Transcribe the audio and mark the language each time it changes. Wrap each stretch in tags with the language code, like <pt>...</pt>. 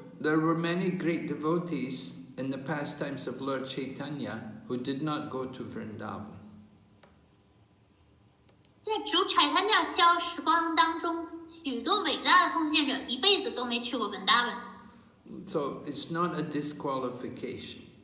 <en>There were many great devotees in the pastimes of Lord Chaitanya who did not go to Vrindavan.</en> <zh>在主Chaitanya消时光当中，许多伟大的奉献者一辈子都没去过Vrindavan。</zh> <en>So it's not a disqualification.</en>